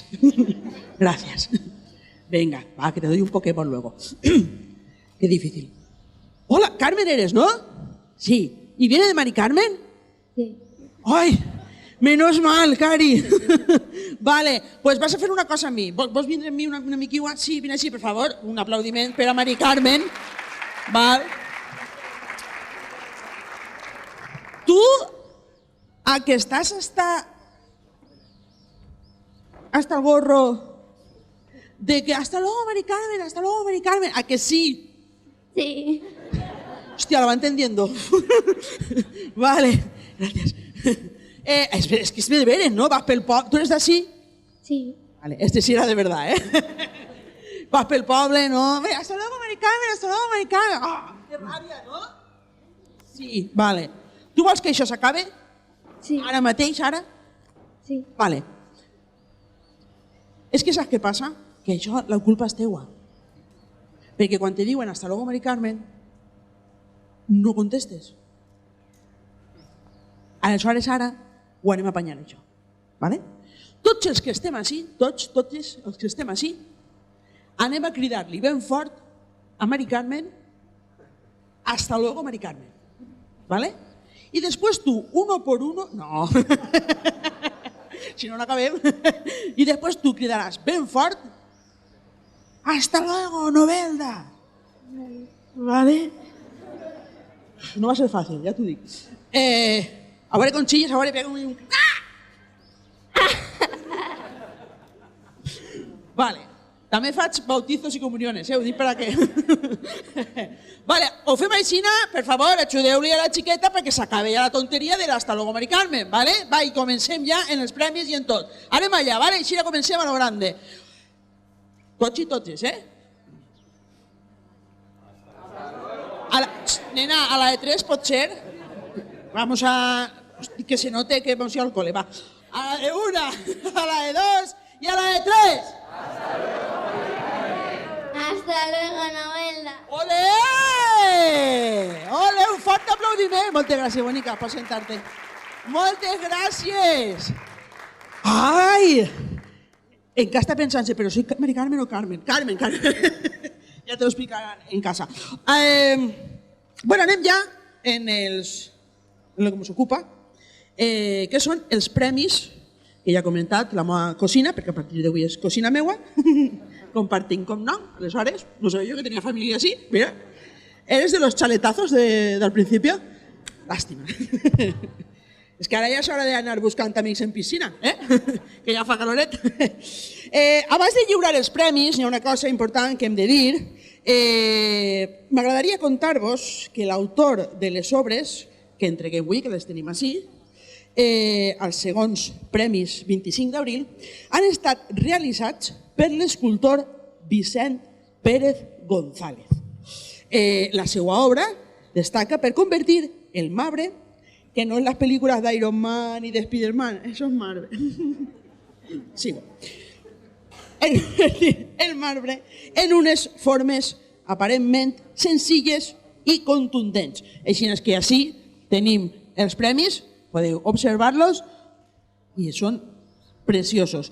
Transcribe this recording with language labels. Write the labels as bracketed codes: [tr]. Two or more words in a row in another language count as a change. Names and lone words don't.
[es] Gracias. Venga, va, que te doy un Pokémon luego. Qué difícil. Hola, Carmen eres, ¿no? Sí. ¿Y viene de Mari Carmen? Sí. ¡Ay! Menos mal, Cari. Vale, pues vas a fer una cosa a mi. [ca] Vols vindre amb mi una miquigua? Sí, vine així, per favor. Un aplaudiment per a Mari Carmen. Val. Tu, a que estàs [es] hasta el gorro [ca] de que [es] hasta luego, [ca] Mari Carmen, [es] a que sí. [ca] Sí. [es] Hostia, lo va entendiendo. Vale, gracias. Es que es de veres, ¿no? [ca] Vas pel poble. [es] ¿Tú eres de así? Sí. Vale, este sí era de verdad, ¿eh? [ca] Vas pel poble, ¿no? [es] Hasta luego, Mari Carmen. ¡Ah! ¡Qué rabia, ¿no? Sí, vale. [ca] Tu vols que això s'acabe? Sí. Ara mateix, ara? Sí. Vale. És que saps què passa? Que això, la culpa és teua. Perquè quan te diuen [es] hasta luego, [ca] Mari Carmen, no contestes. Aleshores, ara, ho anem a apanyar, això. Vale? Tots els que estem així, tots els que estem així, anem a cridar-li ben fort a Mari Carmen, [es] hasta luego, Mari Carmen. ¿Vale? Y después tú, uno por uno, no, si no, no acabem, y después tú [ca] cridaràs ben fort, [es] hasta luego, Novelda. ¿Vale? [ca] No va a ser fàcil, ja t'ho dic. A veure com xilles, a veure, pega un... Vale. També faig bautizos i comuniones, ho dic per a què. Vale, ho fem així, per favor, ajudeu-li a la xiqueta perquè s'acabi ja la tonteria de l' [es] hasta luego, [ca] Mari Carmen, vale? Va, i comencem ja en els premis i en tot. Anem allà, vale? Així ja comencem [es] a lo grande. [ca] Tots i totes, Nena, a la de 3 pot ser? [es] Vamos a... Hosti, que se note que hemos ido al cole, va. A la de 1, a la de 2 y a la de 3. Hasta luego, Novelda. ¡Ole! ¡Ole! Un fuerte aplaudiment. [ca] Moltes gràcies, bonica, per sentar-te. Moltes gràcies. Ai! Encara està pensant-se, però soy Mari Carmen o Carmen? Carmen. Ja te lo explicaran en casa. Bueno, anem ja en el que ens ocupa, que són els premis que ja he comentat, la meva cosina, perquè a partir d'avui és cosina meua, compartim com nom, aleshores, no sabia jo que tenia família així, mira, [es] eres de los chaletazos del principio? Lástima. [ca] És que ara ja és hora d'anar buscant amics en piscina, que ja fa caloret. Abans de lliurar els premis, hi ha una cosa important que hem de dir. M'agradaria contar-vos que l'autor de les obres que entreguem avui, que les tenim així, els segons Premis 25 d'abril, han estat realitzats per l'escultor Vicent Pérez González. La seva obra destaca per convertir el marbre, que no [es] en las películas de Iron Man y de Spider-Man, eso es marbre. Sigo. [ca] El marbre en unes formes aparentment senzilles i contundents. Així és que així tenim els premis, podeu observar-los i són preciosos.